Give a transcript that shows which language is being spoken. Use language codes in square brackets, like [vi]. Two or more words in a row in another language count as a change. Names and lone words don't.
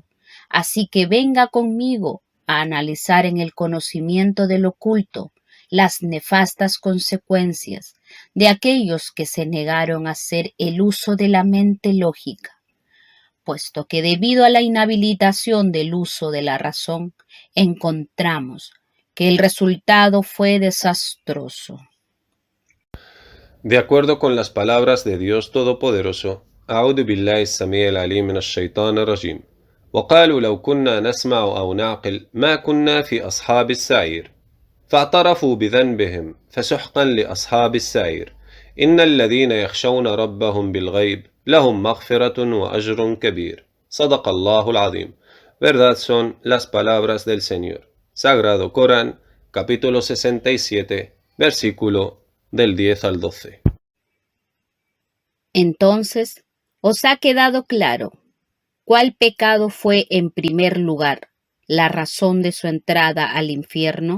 [es] Así que venga conmigo a analizar en el conocimiento del oculto las nefastas consecuencias de aquellos que se negaron a hacer el uso de la mente lógica, puesto que debido a la inhabilitación del uso de la razón, encontramos que el resultado fue desastroso. De acuerdo con las palabras de Dios Todopoderoso, [ar] أعوذ بالله السميع العليم من الشيطان الرجيم وقالوا لو كنا نسمع أو نعقل ما كنا في أصحاب السعير فاعترفوا بذنبهم فسحقا لأصحاب السعير إن الذين يخشون ربهم بالغيب لهم مغفرة وأجر كبير صدق الله العظيم. [es] Verdad son las palabras del Señor. Sagrado Corán, capítulo 67, versículo del 10 al 12. Entonces, ¿os ha quedado claro cuál pecado fue en primer lugar la razón de su entrada al infierno?